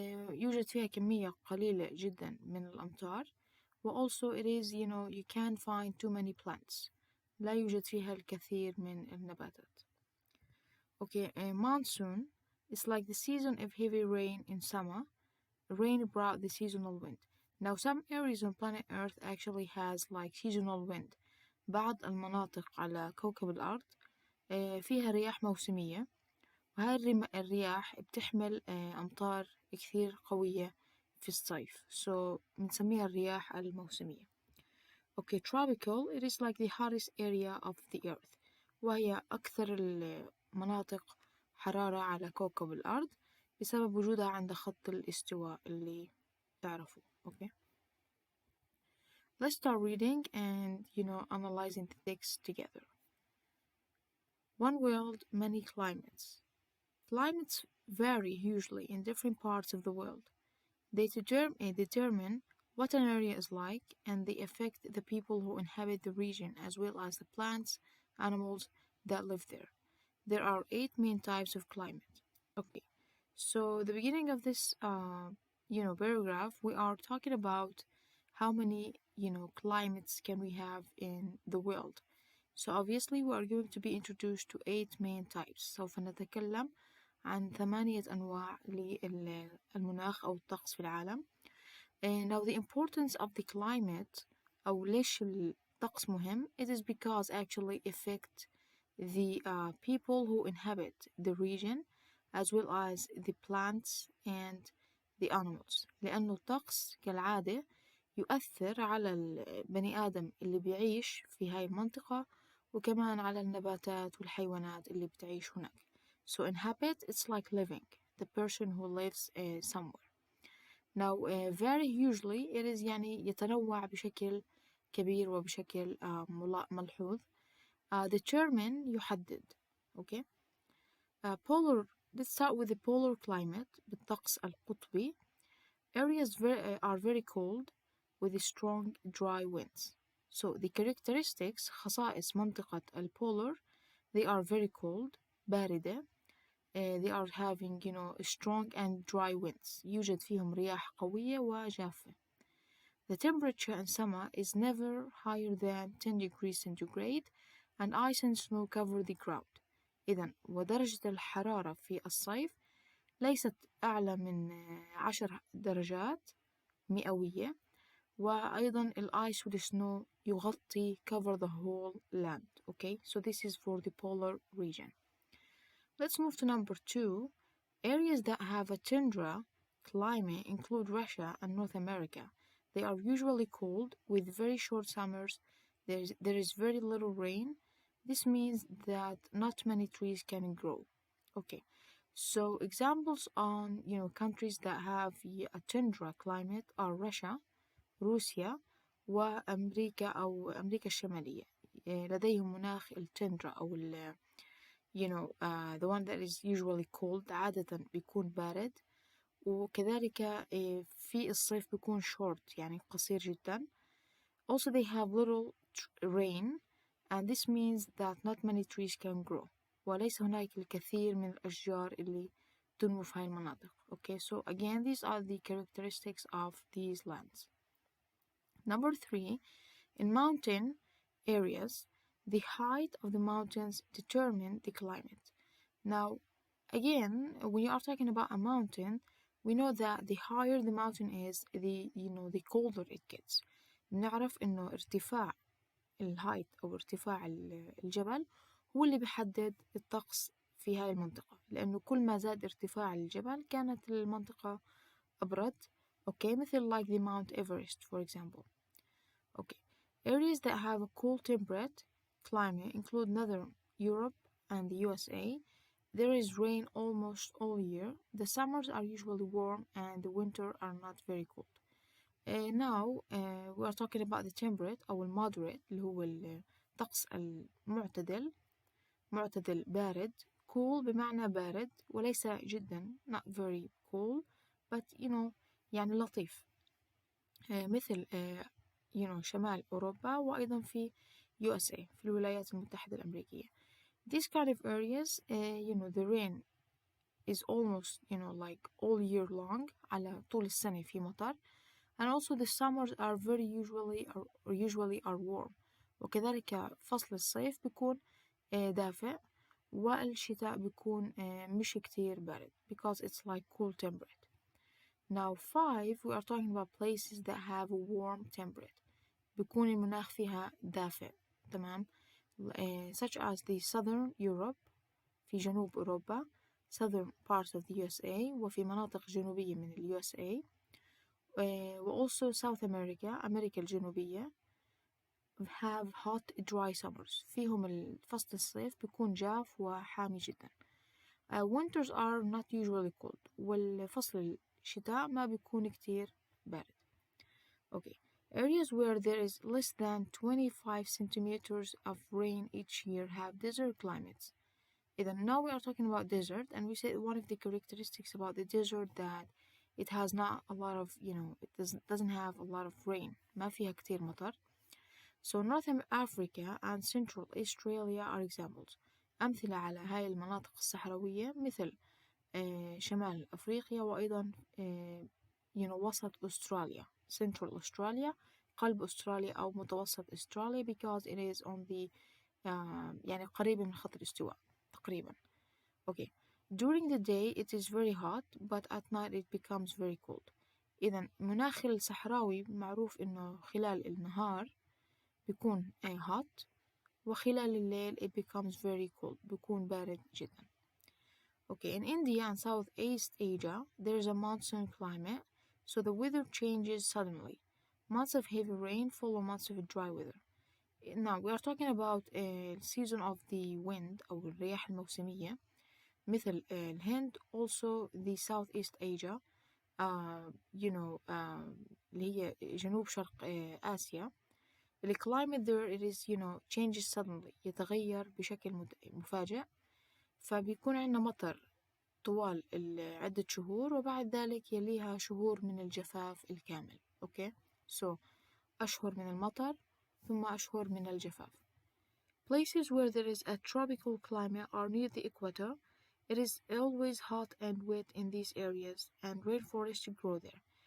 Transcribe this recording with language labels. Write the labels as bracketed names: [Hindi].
[Arabic] يوجد فيها كمية قليلة جدا من الأمطار. [English] also it is you can't find too many plants. [Arabic] لا يوجد فيها الكثير من النباتات. [English] Okay, monsoon is like the season of heavy rain in summer. Rain brought the seasonal wind. Now some areas on planet Earth actually has like seasonal wind. [Arabic] بعض المناطق على كوكب الأرض فيها رياح موسمية، وهاي الرياح بتحمل أمطار كثير قوية في الصيف. So بنسميها الرياح الموسمية. [English] Okay, tropical, it is like the hottest area of the Earth. [Arabic] وهي أكثر المناطق حرارة على كوكب الأرض بسبب وجودها عند خط الاستواء اللي تعرفوه. [English] Okay. Let's start reading and analyzing the text together. One world, many climates. Climates vary hugely in different parts of the world. They determine what an area is like, and they affect the people who inhabit the region as well as the plants, animals that live there. There are 8 main types of climate. Okay, so the beginning of this paragraph, we are talking about how many climates can we have in the world. So obviously we are going to be introduced to 8 main types. [Arabic] سوف نتكلم عن 8 أنواع للمناخ أو الطقس في العالم. [English] And now the importance of the climate [Arabic] أو ليش الطقس مهم, [English] it is because actually affect the people who inhabit the region as well as the plants and the animals. [Arabic] لأنه الطقس كالعادة يؤثر على البني آدم اللي بيعيش في هاي المنطقة وكمان على النباتات والحيوانات اللي بتعيش هناك. [English] So inhabit, it's like living, the person who lives somewhere. Now very usually it is [Arabic] يعني يتنوع بشكل كبير وبشكل ملحوظ. [English] Determine [Arabic] يحدد. [English] Okay. Polar, let's start with the polar climate [Arabic] بالطقس القطبي. [English] Areas are very cold with strong dry winds. So the characteristics [Arabic] خصائص منطقة البولر, [English] they are very cold [Arabic] باردة. [English] They are having strong and dry winds. [Arabic] يوجد فيهم رياح قوية وجافة. [English] The temperature in summer is never higher than 10 degrees centigrade and ice and snow cover the ground. [Arabic] إذن ودرجة الحرارة في الصيف ليست أعلى من 10 درجات مئوية. وأيضا الآيس والسنو يغطي [English] cover the whole land. Okay, so this is for the polar region. Let's move to number 2. Areas that have a tundra climate include Russia and North America. They are usually cold with very short summers. There is very little rain. This means that not many trees can grow. Okay, so examples on countries that have a tundra climate are Russia, [Arabic] روسيا، وأمريكا أو أمريكا الشمالية. لديهم مناخ التندرا أو [English] the one that is usually cold، [Arabic] عادة بيكون بارد، وكذلك في الصيف بيكون [English] short [Arabic] يعني قصير جدا. [English] Also they have little rain and this means that not many trees can grow، [Arabic] وليس هناك الكثير من الأشجار اللي تنمو في هاي المناطق. [English] Okay, so again these are the characteristics of these lands. Number 3, in mountain areas, the height of the mountains determine the climate. Now, again, when you are talking about a mountain, we know that the higher the mountain is, the colder it gets. [Arabic] نعرف إنه ارتفاع الهايت أو ارتفاع الجبل هو اللي بيحدد الطقس في هاي المنطقة، لأنه كل ما زاد ارتفاع الجبل كانت المنطقة أبرد. [English] Okay, [Arabic] مثل [English] like the Mount Everest for example. Okay, areas that have a cool temperate climate include Northern Europe and the USA. There is rain almost all year. The summers are usually warm and the winter are not very cold. Now we are talking about the temperate أو moderate [Arabic] اللي هو الطقس المعتدل، معتدل بارد. Cool بمعنى بارد وليس جدا [English] not very cool but [Arabic] يعني لطيف. مثل شمال أوروبا وأيضا في USA في الولايات المتحدة الأمريكية. [English] These kind of areas the rain is almost like all year long، [Arabic] على طول السنة في مطر. [English] And also the summers are very usually are warm، [Arabic] وكذلك فصل الصيف بيكون دافئ، والشتاء بيكون مش كتير بارد [English] because it's like cool temperate. Now 5 we are talking about places that have a warm temperate، [Arabic] بيكون المناخ فيها دافئ. تمام. [English] such as the southern Europe [Arabic] في جنوب أوروبا، [English] southern parts of the USA [Arabic] وفي مناطق جنوبية من ال USA، و [English] also South America [Arabic] أمريكا الجنوبية [English] have hot dry summers، [Arabic] فيهم فصل الصيف بيكون جاف وحامي جدا. [English] winters are not usually cold، [Arabic] والفصل الشتاء ما بيكون كتير بارد. [English] Okay, areas where there is less than 25 centimeters of rain each year have desert climates. Now we are talking about desert, and we said one of the characteristics about the desert that it has not a lot of it doesn't have a lot of rain، [Arabic] ما فيها كتير مطر. [English] So North Africa and Central Australia are examples. [Arabic] أمثلة على هاي المناطق الصحراوية مثل شمال أفريقيا وأيضا وسط أستراليا Central Australia، قلب أستراليا أو متوسط أستراليا [English] because it is on the [Arabic] يعني قريبة من خط الاستواء تقريبا. [English] Okay, during the day it is very hot but at night it becomes very cold. [Arabic] إذا مناخ الصحراوي معروف إنه خلال النهار بيكون [English] hot [Arabic] وخلال الليل [English] it becomes very cold، [Arabic] بيكون بارد جدا. [English] Okay, in India and Southeast Asia there is a monsoon climate, so the weather changes suddenly. Months of heavy rain follow months of dry weather. Now we are talking about a season of the wind [Arabic] أو الرياح الموسمية مثل الهند [English] also the Southeast Asia [Arabic] اللي هي جنوب شرق آسيا. [English] The climate there it is changes suddenly، [Arabic] يتغير بشكل مفاجئ، فبيكون عندنا مطر طوال عدة شهور وبعد ذلك يليها شهور من الجفاف الكامل. Okay, so أشهر من المطر ثم أشهر من الجفاف. [English] Places where there is a tropical climate are near the equator. It is always hot and wet in these areas and rainforests grow there.